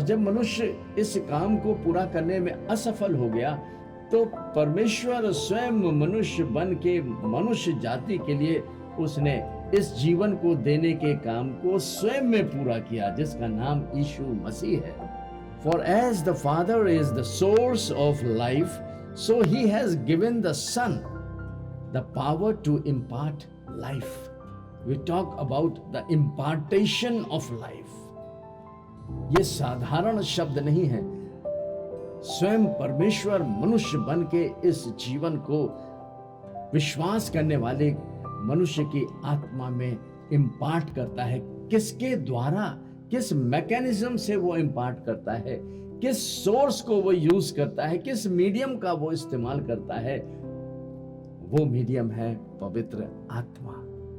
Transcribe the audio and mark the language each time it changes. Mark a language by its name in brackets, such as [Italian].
[Hindi] और जब मनुष्य इस काम को पूरा करने में असफल हो गया, तो परमेश्वर स्वयं मनुष्य बन के मनुष्य जाति के लिए उसने इस जीवन को देने के काम को स्वयं में पूरा किया, जिसका नाम यीशु मसीह है। [English] For as the Father is the source of life, so he has given the Son the power to impart life. We talk about the impartation of life. [Hindi] ये साधारण शब्द नहीं है। स्वयं परमेश्वर मनुष्य बन के इस जीवन को विश्वास करने वाले मनुष्य की आत्मा में इम्पार्ट करता है। किसके द्वारा, किस मैकेनिज्म से वो इम्पार्ट करता है, किस सोर्स को वो यूज करता है, किस मीडियम का वो इस्तेमाल करता है, वो मीडियम है पवित्र आत्मा।